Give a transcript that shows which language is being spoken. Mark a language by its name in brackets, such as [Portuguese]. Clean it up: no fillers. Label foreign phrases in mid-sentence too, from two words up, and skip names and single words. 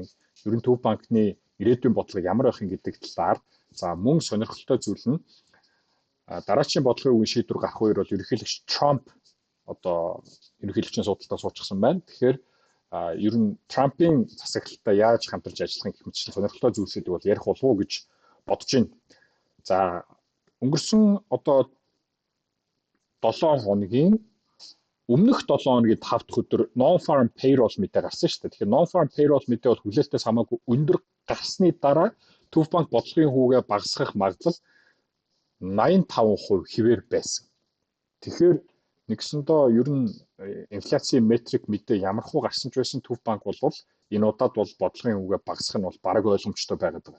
[Mongolian] Ер нь төв банкны ирээдүйн бодлого ямар байх юм гэдэг талаар за мөн сонирхолтой зүйл нь дараачийн бодлогын үеийн шийдвэр гарах үеэр бол ерөнхийлөгч Трамп одоо ерөнхийлөгчийн судалтаа суучихсан байна. Тэгэхээр ер нь Трампын засаглалтаа яаж хамтарч ажиллах гэх мэт сонирхолтой зүйлсүүдийг бол ярих болов уу гэж бодож байна. За өнгөрсөн одоо 7 хоногийн өмнөх 7 хоногийн 5 дахь өдөр [English] non-farm payroll [Mongolian] мэдээ гарсан шүү дээ. Тэгэхээр [English] non-farm payroll [Mongolian] мэдээ бол хүлээлтээс хамаагүй өндөр гарсны дараа төв банк бодлогын хүүгээ багасгах магадлал 85% хэвээр байсан. Тэгэхээр нэгсэндээ ер нь инфляцийн метрик мэдээ ямархуу гарсан ч байсан төв банк бол энэ удаад бол бодлогын хүүгээ багасгах нь бол бараг ойлгомжтой байгаад байгаа.